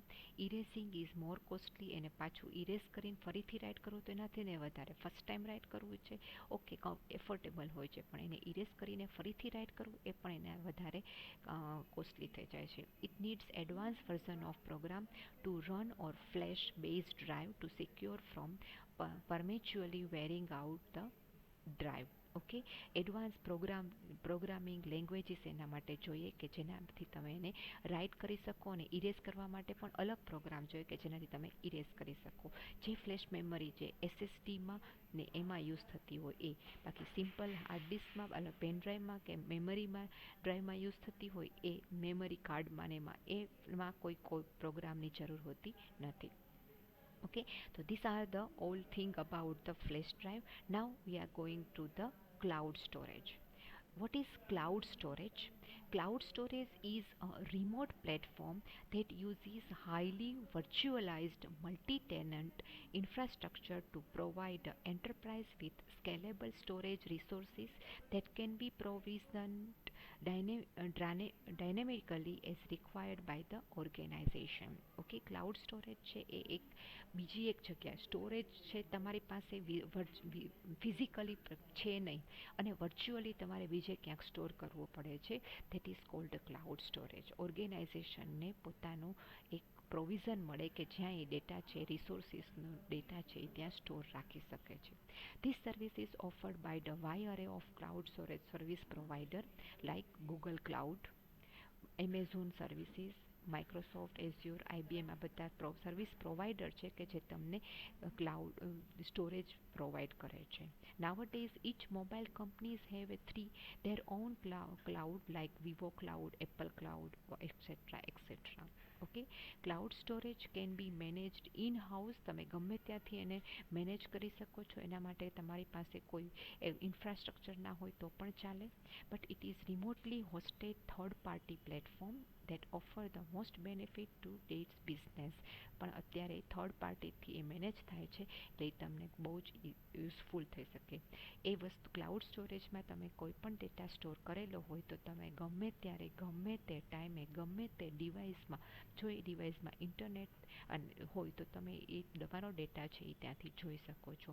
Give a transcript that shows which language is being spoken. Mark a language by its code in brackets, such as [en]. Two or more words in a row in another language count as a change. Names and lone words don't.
[en] ઇરેઝિંગ ઇઝ મોર કોસ્ટલી. [gu] એને પાછું ઇરેઝ કરીને ફરીથી રાઇટ કરવું તો એનાથી ને વધારે. ફર્સ્ટ ટાઈમ રાઇટ કરવું છે ઓકે, એફોર્ટેબલ હોય છે, પણ એને ઇરેઝ કરીને ફરીથી રાઇટ કરવું એ પણ એને વધારે કોસ્ટલી થઈ જાય છે. [en] it needs advance version of program to run or flash based drive to secure from perpetually wearing out the drive. [gu] ઓકે, [en] advance programming languages [gu] એના માટે જોઈએ કે જેનાથી તમે એને રાઇટ કરી શકો અને ઇરેઝ કરવા માટે પણ અલગ પ્રોગ્રામ જોઈએ કે જેનાથી તમે ઇરેઝ કરી શકો. જે ફ્લેશ મેમરી જે SSDમાં ને એમાં યુઝ થતી હોય એ. બાકી [en] simple hard diskમાં [gu] અલગ [en] pen driveમાં [gu] કે મેમરીમાં ડ્રાઈવમાં યુઝ થતી હોય એ [en] memory cardમાં [gu] ને એમાં કોઈ પ્રોગ્રામની જરૂર હોતી નથી. [en] Okay, so these are the all thing about the flash drive. Now we are going to the cloud storage. What is cloud storage? Cloud storage is a remote platform that uses highly virtualized multi-tenant infrastructure to provide enterprise with scalable storage resources that can be provisioned dynamically as required by the organization. [gu] ઓકે, [en] cloud storage [gu] છે એ એક બીજી એક જગ્યા સ્ટોરેજ છે તમારી પાસે ફિઝિકલી છે નહીં અને વર્ચ્યુઅલી તમારે બીજે ક્યાંક સ્ટોર કરવો પડે છે. [en] that is called cloud storage. [gu] ઓર્ગેનાઇઝેશનને પોતાનું એક પ્રોવિઝન મળે કે જ્યાં એ ડેટા છે, રિસોર્સિસનો ડેટા છે એ ત્યાં સ્ટોર રાખી શકે છે. [en] This service is offered by the wide array of cloud storage service provider like Google Cloud, Amazon Services, [gu] માઇક્રોસોફ્ટ, એઝ્યોર, આઈબીએમ, આ બધા [en] service provider [gu] છે કે જે તમને [en] cloud storage [gu] પ્રોવાઈડ કરે છે. [en] Nowadays, each mobile companies have a their own cloud like Vivo Cloud, Apple Cloud, etc. etc. okay, cloud storage can be managed in house. [gu] તમે ગમે ત્યાંથી એને મેનેજ કરી શકો છો. એના માટે તમારી પાસે કોઈ ઇન્ફ્રાસ્ટ્રક્ચર ના હોય તો પણ ચાલે. [en] but it is remotely hosted third party platform that offer the most benefit to its business. [gu] પણ અત્યારે [en] third partyથી [gu] એ મેનેજ થાય છે એટલે તમને બહુ જ યુઝફુલ થઈ શકે. એ વસ્તુ [en] cloud storageમાં [gu] તમે કોઈ પણ ડેટા સ્ટોર કરેલો હોય તો તમે ગમે ત્યારે ગમે તે ટાઈમે ગમે તે ડિવાઇસમાં, જો એ ડિવાઇસમાં ઇન્ટરનેટ હોય તો તમે એ તમારો ડેટા છે એ ત્યાંથી જોઈ શકો છો.